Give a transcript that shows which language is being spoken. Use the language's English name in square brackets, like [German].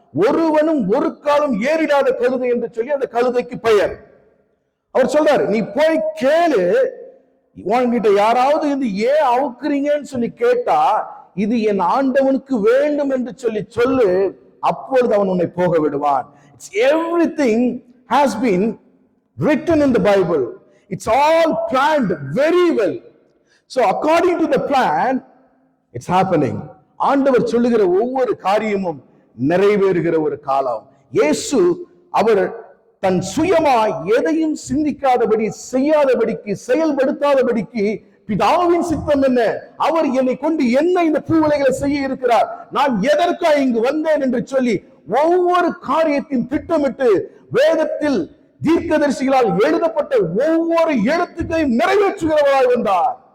[Tamil] ஒருவனும் ஒரு காலம் ஏறிடாத கழுதை என்று சொல்லி அந்த கழுதைக்கு பெயர். அவர் சொல்றாரு, நீ போய் கேளு, உன்கிட்ட யாராவது இது ஏன் அவுக்குறீங்கன்னு சொல்லி கேட்டா இது என் ஆண்டவனுக்கு வேண்டும் என்று சொல்லு, அப்பொழுது அவன் உன்னை போக விடுவான். [English] Everything has been written in the Bible. It's all planned very well. So according to the plan, it's happening. [Tamil] ஆண்டவர் சொல்லுகிற ஒவ்வொரு காரியமும் நிறைவேறுகிற ஒரு காலம். இயேசு அவர் தன் சுயமாய் எதையும் சிந்திக்காதபடி, செய்யாதபடிக்கு, செயல்படுத்தாதபடிக்கு பிதாவின் சித்தம் என்ன, அவர் என்னை கொண்டு என்ன இந்த பூவுலைகளை செய்ய இருக்கிறார், நான் எதற்காக இங்கு வந்தேன் என்று சொல்லி ஒவ்வொரு காரியத்தையும் திட்டமிட்டு வேதத்தில் தீர்க்கதரிசிகளால் எழுதப்பட்ட ஒவ்வொரு எழுத்துக்களையும் நிறைவேற்றுகிறவராய் வந்தார்.